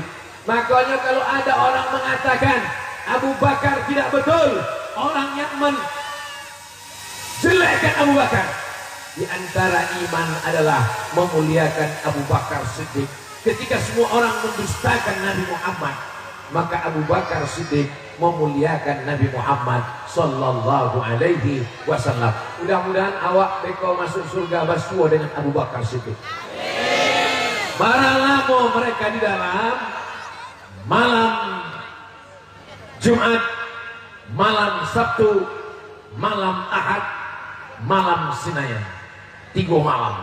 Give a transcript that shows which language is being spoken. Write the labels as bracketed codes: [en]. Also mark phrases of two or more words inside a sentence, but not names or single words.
[id] Makanya kalau ada orang mengatakan Abu Bakar tidak betul, orang yang menjelekkan Abu Bakar, di antara iman adalah memuliakan Abu Bakar Siddiq. Ketika semua orang mendustakan Nabi Muhammad, maka Abu Bakar Siddiq memuliakan Nabi Muhammad [ar] صلى الله عليه وسلم. [min] Mudah-mudahan awak beko masuk surga basua dengan Abu Bakar Siddiq. [id] Maralamo mereka di dalam malam Jumat, malam Sabtu, malam Ahad, malam Senin. 3 malam.